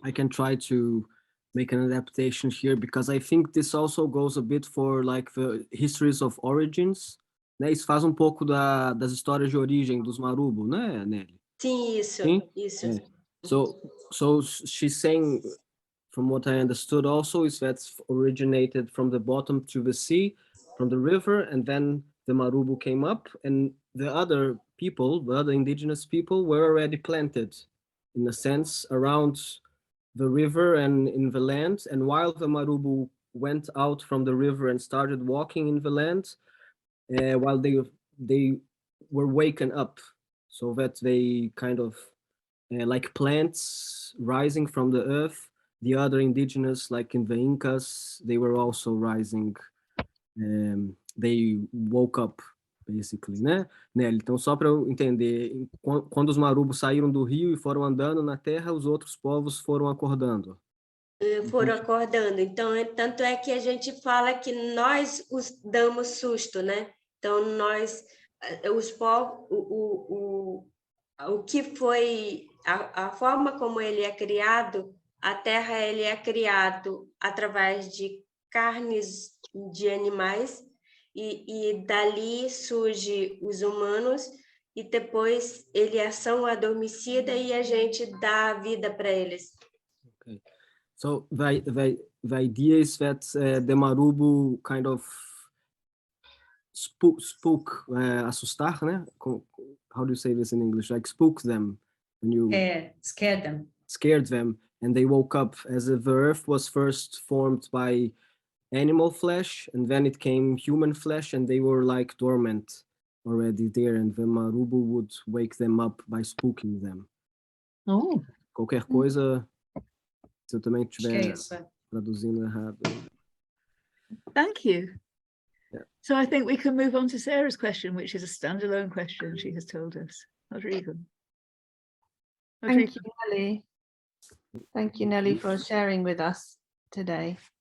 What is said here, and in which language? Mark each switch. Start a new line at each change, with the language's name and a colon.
English: I can try to make an adaptation here, because I think this also goes a bit for like the histories of origins, né?
Portuguese: Isso faz um pouco das histórias de origem dos Marubo, né, Nelly? Sim, isso. Sim? Isso. É.
English: So she's saying, from what I understood also, is that originated from the bottom to the sea, from the river, and then the Marubo came up, and the other people, the other indigenous people, were already planted, in a sense, around the river and in the land. And while the Marubo went out from the river and started walking in the land, while they were waken up, so that they kind of, like plants rising from the earth, the other indigenous, like in the Incas, they were also rising. They woke up, basically, né, Nelly?
Portuguese: Então, só para eu entender, quando os Marubos saíram do rio e foram andando na terra, os outros povos foram acordando. Foram acordando. Então, tanto é que a gente fala que nós os damos susto, né? Então, nós, os povos, o que foi, a forma como ele é criado, a terra ele é criado através de carnes de animais, e dali surge os humanos, e depois eles são adormecidos e a gente dá a vida para eles.
English: Okay. So the idea is that the Marubo kind of spook, assustar, né? How do you say this in English? Like spook them when you scared them, and they woke up, as the earth was first formed by animal flesh, and then it came human flesh, and they were like dormant already there, and the Marubo would wake them up by spooking them. Oh.
Portuguese: Qualquer coisa, se eu também estiver isso. traduzindo errado.
English: Thank you. Yeah. So I think we can move on to Sarah's question, which is a standalone question she has told us. Rodrigo. Thank you, Nelly. Thank you, Nelly, for sharing with us today.